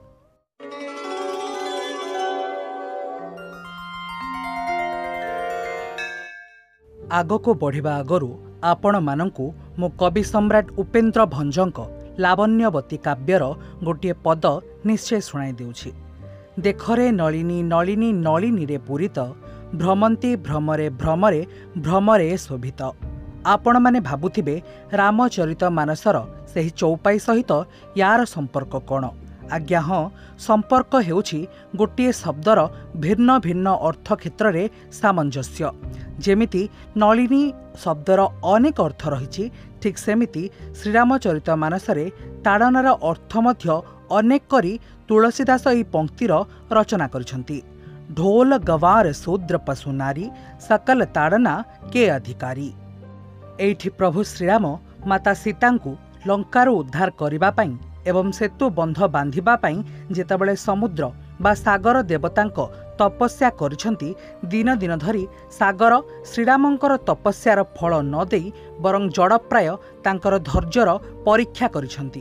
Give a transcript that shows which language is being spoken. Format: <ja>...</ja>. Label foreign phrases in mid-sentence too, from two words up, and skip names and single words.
<or>ଆଗ କୁ ବଢ଼ିବା ଆଗରୁ ଆପଣ ମାନଙ୍କୁ ମୁଁ କବି ସମ୍ରାଟ ଉପେନ୍ଦ୍ର ଭଞ୍ଜଙ୍କ ଲାବଣ୍ୟବତୀ କାବ୍ୟର ଗୋଟେ ପଦ ନିଶ୍ଚୟ ଶୁଣାଇ ଦେଉଛି। ଦେଖରେ ନଳିନୀ ନଳିନୀ ନଳିନୀ ରେ ପୂରିତ ଭ୍ରମନ୍ତି ଭ୍ରମରେ ଭ୍ରମରେ ଭ୍ରମରେ ଶୋଭିତ। ଆପଣ ମାନେ ଭାବୁଥିବେ ରାମଚରିତ ମାନସର ସେହି ଚୌପାଈ ସହିତ ଯାର ସମ୍ପର୍କ କଣ? ଆଜ୍ଞା ହଁ, ସମ୍ପର୍କ ହେଉଛି ଗୋଟେ ଶବ୍ଦର ଭିନ୍ନ ଭିନ୍ନ ଅର୍ଥ କ୍ଷେତ୍ର ମେଁ ସାମଞ୍ଜସ୍ୟ। ଯେମିତି ନଳିନୀ ଶବ୍ଦର ଅନେକ ଅର୍ଥ ରହି ଠିକ ସେମିତି ଶ୍ରୀରାମଚରିତ ମାନସରେ ତାଡ଼ନାର ଅର୍ଥ ମଧ୍ୟ ଅନେକ କରି ତୁଳସୀଦାସ ଏ ପଙ୍କ୍ତିର ରଚନା କରିଛନ୍ତି।</or> <awa>ढोल गवार शूद्र पशु नारी सकल ताड़ना के अधिकारी।</awa> <or>ଏଠି ପ୍ରଭୁ ଶ୍ରୀରାମ ମାତା ସୀତାଙ୍କୁ ଲଙ୍କାରୁ ଉଦ୍ଧାର କରିବା ପାଇଁ ଏବଂ ସେତୁ ବନ୍ଧ ବାନ୍ଧିବା ପାଇଁ ଯେତେବେଳେ ସମୁଦ୍ର ବା ସାଗର ଦେବତାଙ୍କ ତପସ୍ୟା କରିଛନ୍ତି ଦିନ ଦିନ ଧରି ସାଗର ଶ୍ରୀରାମଙ୍କର ତପସ୍ୟାର ଫଳ ନ ଦେଇ ବରଂ ଜଡ଼ପ୍ରାୟ ତାଙ୍କର ଧୈର୍ଯ୍ୟର ପରୀକ୍ଷା କରିଛନ୍ତି।</or>